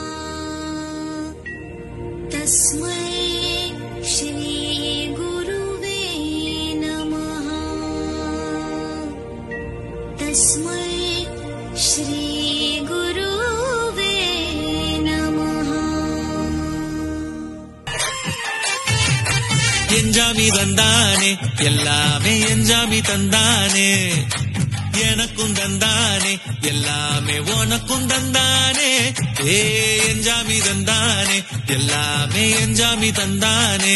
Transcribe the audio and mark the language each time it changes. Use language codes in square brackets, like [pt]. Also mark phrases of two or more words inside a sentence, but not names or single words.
[sa] तस्मै श्री गुरुवे नमः। तस्मै श्री गुरुवे नमः। [ta] எஞ்சாமி தந்தானே எல்லாமே எஞ்சாமி தந்தானே எனக்கும் தந்தானே எல்லாமே உனக்கும் தந்தானே ஏ எஞ்சாமி தந்தானே எல்லாமே எஞ்சாமி தந்தானே